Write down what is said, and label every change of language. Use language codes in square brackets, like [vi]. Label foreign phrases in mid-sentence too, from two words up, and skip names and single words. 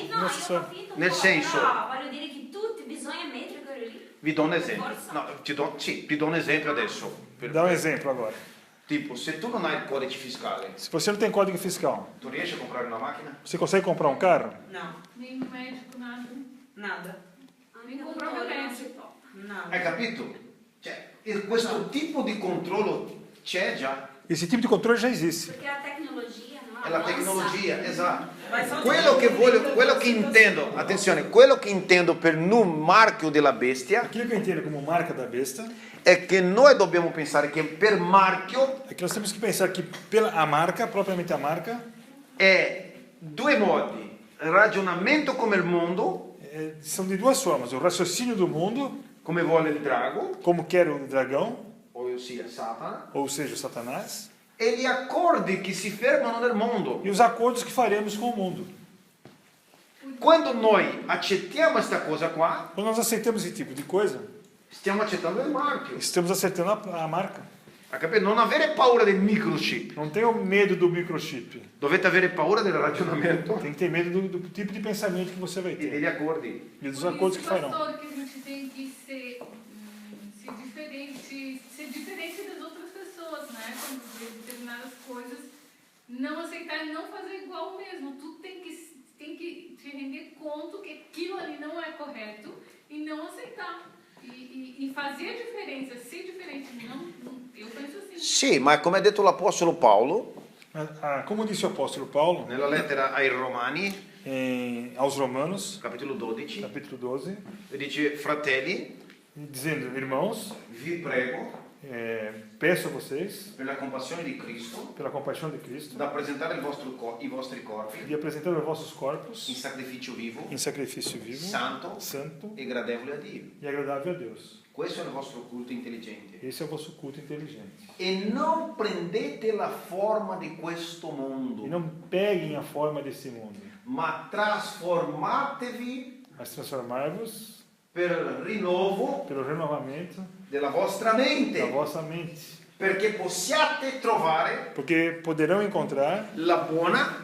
[it] o no, io ho [pt] acessório. [it] capito, Nel senso- però voglio dire che tutti bisogna mettere quello lì. Vi do un esempio. Forza. No, ti do un esempio adesso. [pt] Dá um exemplo agora. [it] Tipo, se tu non hai il codice fiscale, [pt] Se você não tem código fiscal, [it] tu riesci a comprare una macchina? [pt] você consegue comprar um carro? No, Nem no médico, nada. nada. Nem comprar o médico. Nada. [it] Hai capito? Cioè, questo tipo di controllo c'è già. [pt] Esse tipo de controle já existe. [it] Perché la tecnologia, no? È la tecnologia, esatto. [pt] Vai só [it] Quello che intendo, attenzione, quello che intendo per un marchio della bestia [pt] Aquilo que eu entendo como marca da besta [it] è che noi dobbiamo pensare che per marchio [pt] é que nós temos que pensar que a marca, propriamente a marca, [it] è due modi, ragionamento come il mondo, [pt] são de duas formas: o raciocínio do mundo, [it] come vuole il drago, [pt] como quer o dragão, [it] ossia Satana, [pt] ou seja, Satanás, [it] e gli accordi che si fermano nel mondo. [pt] e os acordos que faremos com o mundo. [it] Quando noi accettiamo questa cosa qua, [pt] Quando nós aceitamos esse tipo de coisa, [it] stiamo accettando il marchio. [pt] estamos aceitando a marca. [it] Ha capito? Non avere paura del microchip. [pt] Não tenham medo do microchip. [it] Dovete avere paura del ragionamento [pt] Tem que ter medo do tipo de pensamento que você vai [it] e [pt] ter. [it] degli accordi. [pt] E dos acordos que farão. Pastor, que a gente tem que ser diferente das outras pessoas, né? Quando vê determinadas coisas, não aceitar e não fazer igual mesmo. Tu tem que te render conta que aquilo ali não é correto e não aceitar. E fazer a diferença, ser diferente. Eu penso assim. [it] Sì, ma come ha detto l'Apostolo Paolo, [pt] Como disse o apóstolo Paulo, [it] nella lettera ai Romani, [pt] aos Romanos, capítulo 12, capítulo 12, [it] dice: fratelli, [pt] dizendo, irmãos, [it] vi prego, [pt] peço a vocês, [it] per la compassione di Cristo, [pt] pela compaixão de Cristo, [it] da presentare i vostri corpi [pt] de apresentar os vossos corpos [it] in sacrificio vivo, [pt] em sacrifício vivo, [it] santo [pt] santo [it] e gradevole a Dio. [pt] e agradável a Deus. [it] Questo è il vostro culto intelligente. [pt] Esse é o vosso culto inteligente. [it] E non prendete la forma di questo mondo, [pt] E não peguem a forma desse mundo, [it] ma trasformatevi [pt] mas transformai-vos [it] per rinnovo [pt] pelo renovamento [it] della vostra mente, [pt] da vossa mente, [it] perché possiate trovare [pt] porque poderão encontrar [it] la buona,